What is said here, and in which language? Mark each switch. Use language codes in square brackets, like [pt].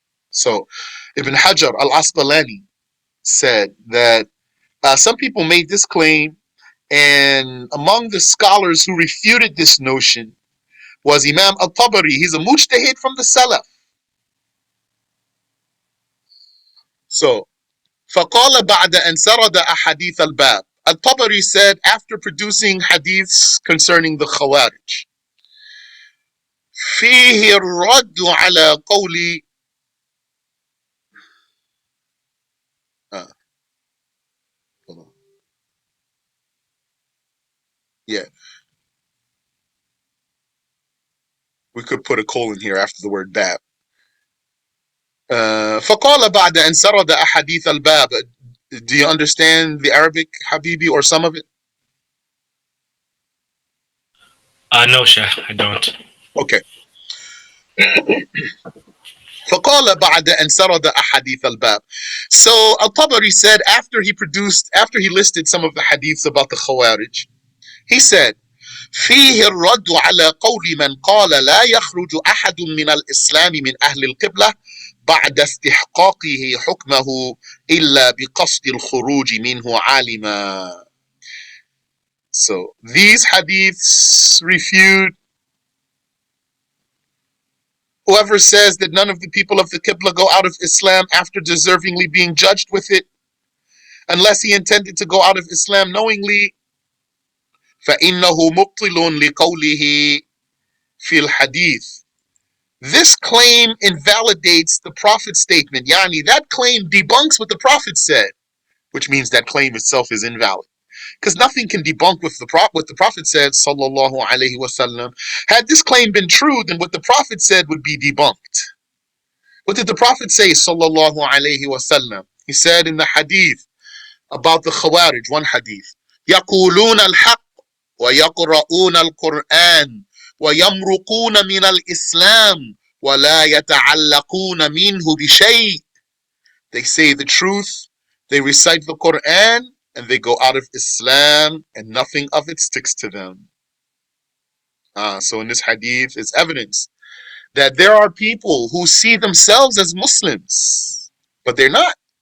[en] So, Ibn Hajar al-Asqalani said that some people made this claim, and among the scholars who refuted this notion was Imam al-Tabari. He's a mujtahid from the Salaf. [ar] So, فقال بعد أن سرد أحاديث الباب. [en] Al-Tabari said after producing hadiths concerning the Khawarij, [ar] فيه الرد على قول [en] yeah, we could put a colon here after the word bab. [ar] فقال بعد أن سرد أحاديث الباب. [en] Do you understand the Arabic, Habibi, or some of it? No, Sheikh, I don't. Okay. [ar] فقال بعد أن سرد أحاديث الباب. [en] So Al-Tabari said after he listed some of the hadiths about the Khawarij, he said, [ar] فيه الرد على قول من قال لا يخرج أحد من الإسلام من أهل القبلة بعد استحقاقه حكمه إلا بقصد الخروج منه عالما. [en] So these hadiths refute whoever says that none of the people of the Qibla go out of Islam after deservingly being judged with it, unless he intended to go out of Islam knowingly. [ar] فإنه مبطل لقوله في الحديث. [en] This claim invalidates the Prophet's statement. Yani, that claim debunks what the Prophet said, which means that claim itself is invalid. Because nothing can debunk what the Prophet said, sallallahu alaihi wasallam. Had this claim been true, then what the Prophet said would be debunked. What did the Prophet say, sallallahu alaihi wasallam? He said in the hadith about the Khawarij, one hadith, [ar] يَقُولُونَ الْحَقِّ وَيَقْرَؤُونَ الْقُرْآنَ وَيَمْرُقُونَ مِنَ الْإِسْلَامِ وَلَا يَتَعَلَّقُونَ مِنْهُ بِشَيْءٍ. [en] They say the truth, they recite the Quran, and they go out of Islam, and nothing of it sticks to them. So in this hadith is evidence that there are people who see themselves as Muslims, but they're not.